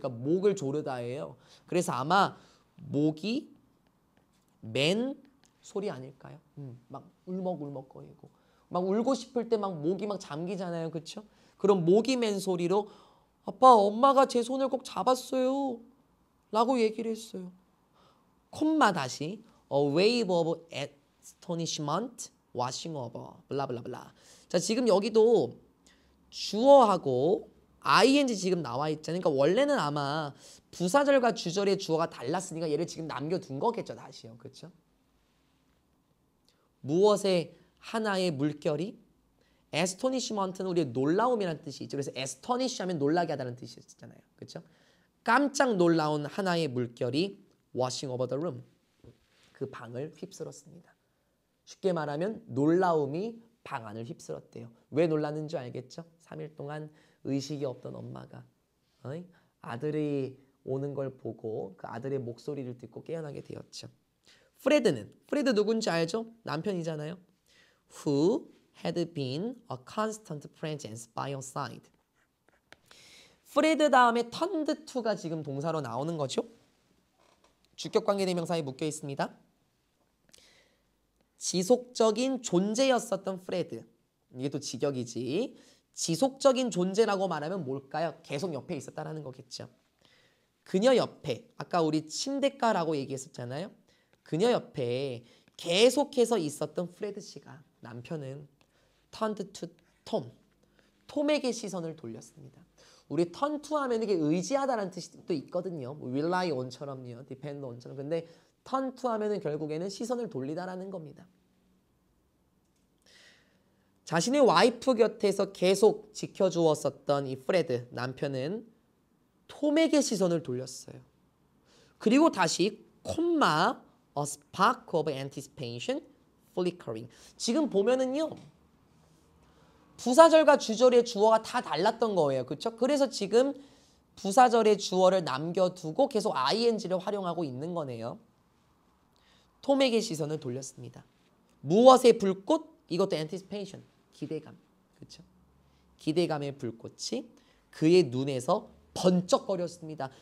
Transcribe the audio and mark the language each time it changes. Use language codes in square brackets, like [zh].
[ko] 그러니까 목을 조르다예요. 그래서 아마 목이 맨 소리 아닐까요? 막 울먹울먹거리고 막 울고 싶을 때 막 목이 막 잠기잖아요. 그렇죠? 그럼 목이 맨 소리로 아빠 엄마가 제 손을 꼭 잡았어요. 라고 얘기를 했어요. 콤마 다시 [en] a wave of astonishment washing over 블라블라블라. [ko] 자 지금 여기도 주어하고 ing 지금 나와 있잖아요. 그러니까 원래는 아마 부사절과 주절의 주어가 달랐으니까 얘를 지금 남겨둔 거겠죠. 다시요. 그렇죠? 무엇의 하나의 물결이? astonishment는 우리의 놀라움이라는 뜻이 있죠. 그래서 astonish 하면 놀라게 하다는 뜻이 있잖아요. 그렇죠? 깜짝 놀라운 하나의 물결이 [en] washing over the room. [ko] 그 방을 휩쓸었습니다. 쉽게 말하면 놀라움이 방 안을 휩쓸었대요. 왜 놀랐는지 알겠죠? 3일 동안 의식이 없던 엄마가 아들이 오는 걸 보고 그 아들의 목소리를 듣고 깨어나게 되었죠. 프레드 누군지 알죠? 남편이잖아요. [en] Who had been a constant presence by your side. [ko] 프레드 다음에 turned to가 지금 동사로 나오는 거죠. 주격관계대명사에 묶여 있습니다. 지속적인 존재였었던 프레드. 이게 또 직역이지. 지속적인 존재라고 말하면 뭘까요? 계속 옆에 있었다라는 거겠죠. 그녀 옆에 아까 우리 침대가라고 얘기했었잖아요. 그녀 옆에 계속해서 있었던 프레드 씨가 남편은 [en] turned to Tom. [ko] 톰에게 시선을 돌렸습니다. 우리 turn to 하면 이게 의지하다라는 뜻이 또 있거든요. rely on처럼요. depend on처럼. 근데 turn to 하면은 결국에는 시선을 돌리다라는 겁니다. 자신의 와이프 곁에서 계속 지켜주었었던 이 프레드 남편은 톰에게 시선을 돌렸어요. 그리고 다시 콤마 [en] a spark of anticipation [ko] flickering. 지금 보면은요. 부사절과 주절의 주어가 다 달랐던 거예요. 그렇죠? 그래서 지금 부사절의 주어를 남겨두고 계속 ing를 활용하고 있는 거네요. 톰에게 시선을 돌렸습니다. 무엇의 불꽃? 이것도 anticipation, 기대감. 그렇죠? 기대감의 불꽃이 그의 눈에서 번쩍거렸습니다.